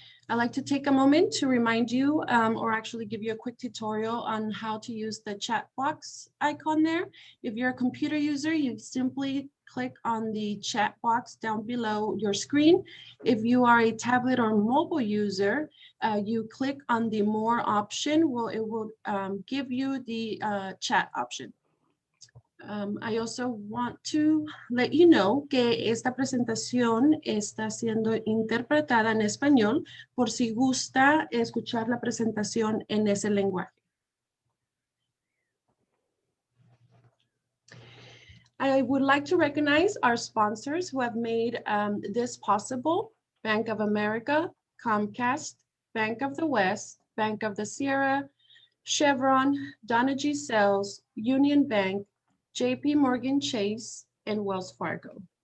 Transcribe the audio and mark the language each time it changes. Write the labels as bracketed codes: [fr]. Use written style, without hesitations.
[en] I'd like to take a moment to remind you, or actually give you a quick tutorial on how to use the chat box icon there. If you're a computer user, you simply click on the chat box down below your screen. If you are a tablet or mobile user, you click on the more option. It will give you the chat option. I also want to let you know [es] que esta presentación está siendo interpretada en español por si gusta escuchar la presentación en ese lenguaje. [en] I would like to recognize our sponsors who have made this possible: Bank of America, Comcast, Bank of the West, Bank of the Sierra, Chevron, Donna G. Sells, Union Bank, JP Morgan Chase, and Wells Fargo.